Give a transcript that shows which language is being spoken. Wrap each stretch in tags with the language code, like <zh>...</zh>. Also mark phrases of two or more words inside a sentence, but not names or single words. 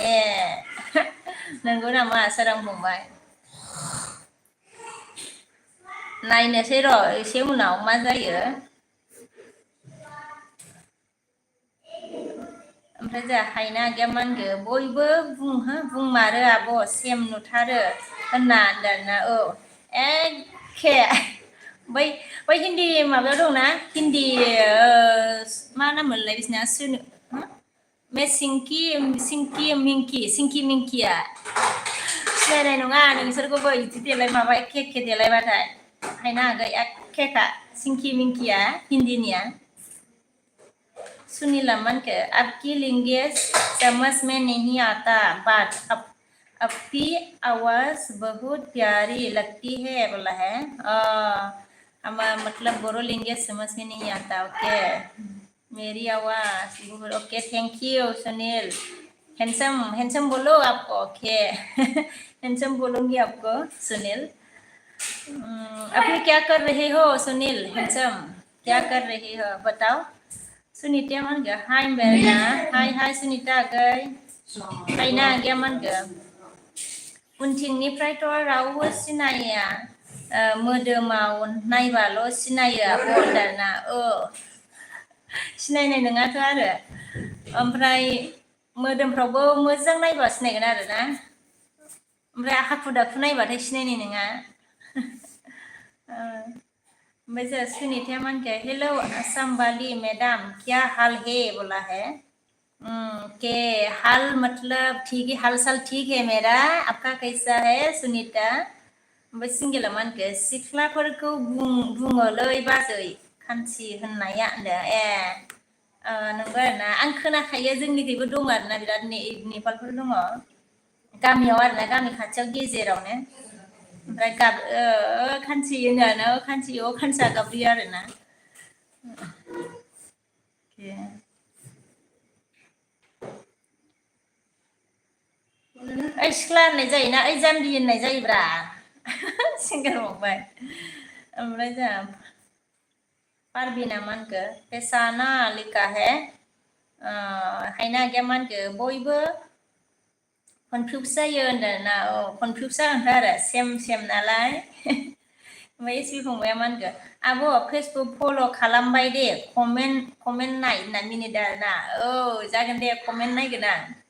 <brx>नंगौ नामा सोरां फंबाय नायनोसै र' एसे उनाव मा जायो ओमफ्राय जोंहा हायना आगैया मा होनखो बयबो बुंमारो आब' सेम नुथारो होनना होनदों आरोना एखे बै हिन्दी माबायाव दंना हिन्दी मा नाम मोनलाय बिसिना सिंकि मिंकिया सिनायनाय नङा नोंसोरखौबो बिदि देलाय माबा एखे देलायबाथाय हायना आगै एखेखा सिंकि मिंकिया हिन्दीनिया सुनीला मन के</brx> <hi>आपकी लैंग्वेज समझ में नहीं आता बट आपकी आवाज बहुत प्यारी लगती है बोला है मतलब बोरो लैंग्वेज समझ में नहीं आता ओके मेरी आवाज ओके थैंक यू सुनील हैंडसम बोलो आपको ओके हैंडसम बोलूंगी आपको सुनील अभी क्या कर रहे हो सुनील हैंडसम क्या कर रहे हो बताओ</hi> <brx>सुनीता मा होनगो हाय होनबाय आरोना हाय सुनीता आगै हायना आगैया मा होनगो उनथिंनिफ्रायथ' रावबो सिनाया मोदोमाव नायबाल' सिनायो आब' होनदों आरोना सिनायनाय नङाथ' आरो ओमफ्राय मोदोमफ्रावबो मोजां नायबा सिनायगोन आरोना ओमफ्राय हाखु दाखु नायबाथाय सिनायनाय नङा ओमफ्राय जोंहा सुनीता मान के</brx> <hi>हेलो असम वाली मैडम क्या हाल है बोला है के हाल मतलब ठीक है हाल साल ठीक है मेरा आपका कैसा है</hi> <brx>सुनीता ओमफ्राय सिंगेला मा होनखो सिख्लाफोरखौ बुङोलै बाजै खान्थि होननाया होनदों नंगौ आरोना आं खोनाखायो जोंनिखैबो दङ आरोना बिराद नेपालफोर दङ गामियाव आरोना गामि खाथियाव गेजेरावनो ओमफ्राय खान्थि होनो खान्थि खानसा गाबज्रियो आरोना ओइ सिख्ला होननाय जायोना ओइ जाम्बि होननाय जायोब्रा सिंगार फंबाय ओमफ्राय जोंहा पारबिना मा होनखो पेसाना</brx> <hi>लिखा है</hi> <brx>हायना आगैया मा होनखो बयबो कनफिउस जायो होनदोंना कनफिउस जागोनथ' आरो सेम नालाय ओमफ्राय एसबि फंबाया मा होनखो आब' फेसबुक फल' खालामबाय दे कमेन्ट नाय होनना मिनिदों आरोना जागोन दे कमेन्ट नायगोन आं</brx>